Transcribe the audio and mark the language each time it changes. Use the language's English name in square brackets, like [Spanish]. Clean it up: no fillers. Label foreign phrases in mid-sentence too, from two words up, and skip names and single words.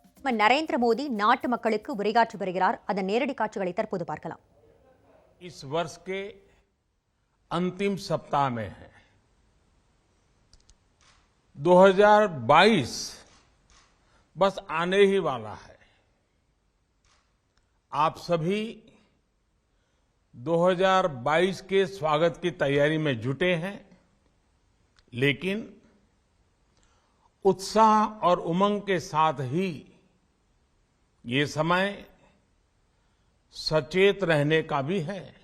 [Tamil] நரேந்திர மோடி நாட்டு மக்களுக்கு உரையாற்றி வருகிறார். அதன் நேரடி காட்சிகளை தற்போது பார்க்கலாம். [Hindi] इस वर्ष के अंतिम सप्ताह में है 2022 बस आने ही वाला है। आप सभी 2022 के स्वागत की तैयारी में जुटे हैं, लेकिन उत्साह और उमंग के साथ ही ये समय सचेत रहने का भी है।